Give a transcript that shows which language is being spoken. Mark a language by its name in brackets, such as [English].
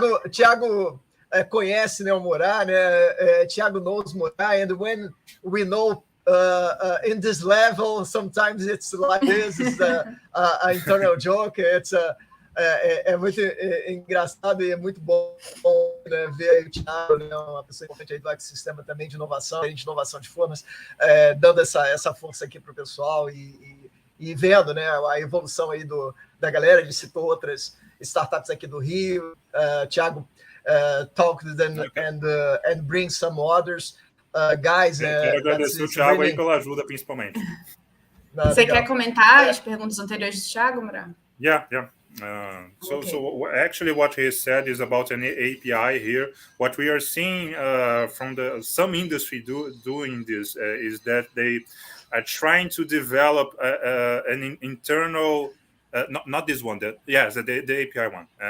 [Portuguese] Thiago conhece, né, o Murad, né? [English] Thiago knows Murad, and when we know in this level, sometimes it's like this. It's an internal joke. [Portuguese] It's é muito engraçado e é muito bom, né, ver o Thiago, né, uma pessoa importante aí do ecossistema também de inovação de formas, dando essa força aqui para o pessoal e vendo, né, a evolução aí da galera. Ele citou outras startups aqui do Rio. [English] Thiago talked and bring some others. Guys, [Portuguese] quero agradecer o Thiago aí pela ajuda, principalmente. Você quer comentar as perguntas anteriores do Thiago, Murad? [English] Yeah. So actually what he said is about an API here. What we are seeing from some industry doing this is that they are trying to develop an internal, not this one, the API one.